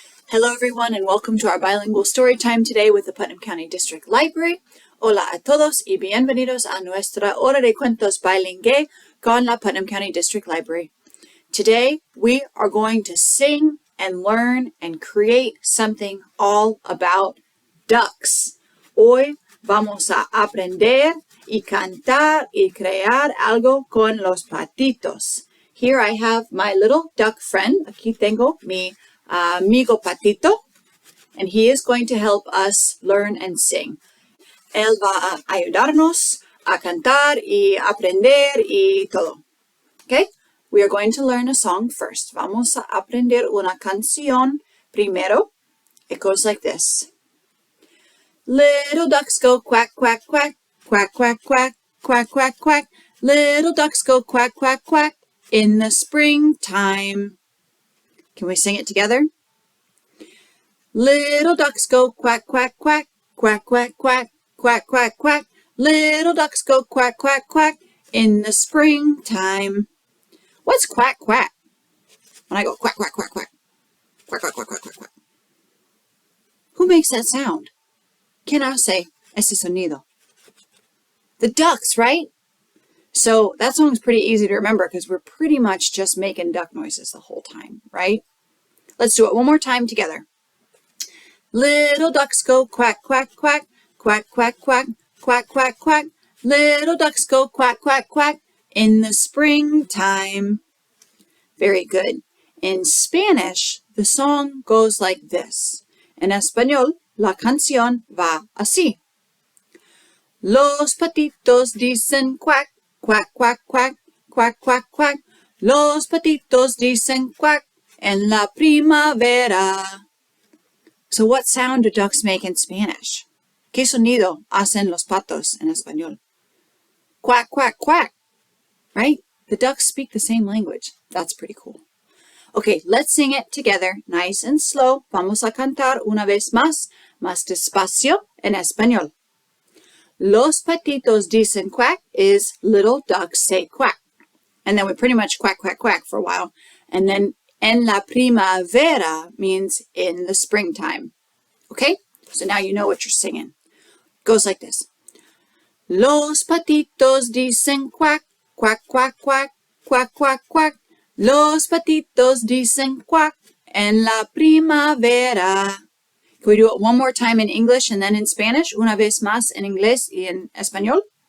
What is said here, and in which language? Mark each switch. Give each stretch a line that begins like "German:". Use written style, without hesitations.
English: Hello everyone and welcome to our bilingual story time today with the Putnam County District Library.
Spanish: Hola a todos y bienvenidos a nuestra hora de cuentos bilingüe con la Putnam County District Library.
English: Today we are going to sing and learn and create something all about ducks.
Spanish: Hoy vamos a aprender y cantar y crear algo con los patitos.
English: Here I have my little duck friend.
Spanish: Aquí tengo mi amigo Patito,
English: and he is going to help us learn and sing.
Spanish: Él va a ayudarnos a cantar y aprender y todo.
English: Okay? We are going to learn a song first.
Spanish: Vamos a aprender una canción primero.
English: It goes like this. Little ducks go quack, quack, quack, quack, quack, quack, quack, quack, quack. Little ducks go quack, quack, quack in the springtime. Can we sing it together? Little ducks go quack, quack, quack, quack, quack, quack, quack, quack, quack. Little ducks go quack, quack, quack in the springtime. What's quack, quack? When I go quack, quack, quack, quack, quack, quack, quack, quack, quack, quack. Who makes that sound?
Spanish: ¿Quién hace ese sonido?
English: The ducks, right? So that song's pretty easy to remember because we're pretty much just making duck noises the whole time, right? Let's do it one more time together. Little ducks go quack, quack, quack, quack, quack, quack, quack, quack, quack. Little ducks go quack, quack, quack in the springtime. Very good. In Spanish, the song goes like this.
Spanish: En español, la canción va así. Los patitos dicen quack, quack, quack, quack, quack, quack, quack. Los patitos dicen quack en la primavera.
English: So what sound do ducks make in Spanish?
Spanish: ¿Qué sonido hacen los patos en español?
English: Quack, quack, quack, right? The ducks speak the same language. That's pretty cool. Okay, let's sing it together, nice and slow.
Spanish: Vamos a cantar una vez más despacio en español. Los patitos dicen quack
English: is little ducks say quack. And then we pretty much quack, quack, quack for a while. And then
Spanish: en la primavera
English: means in the springtime. Okay? So now you know what you're singing. It goes like this.
Spanish: Los patitos dicen quack, quack, quack, quack, quack, quack, quack. Los patitos dicen quack en la primavera.
English: Can we do it one more time in English and then in Spanish?
Spanish: Una vez más en inglés y en español.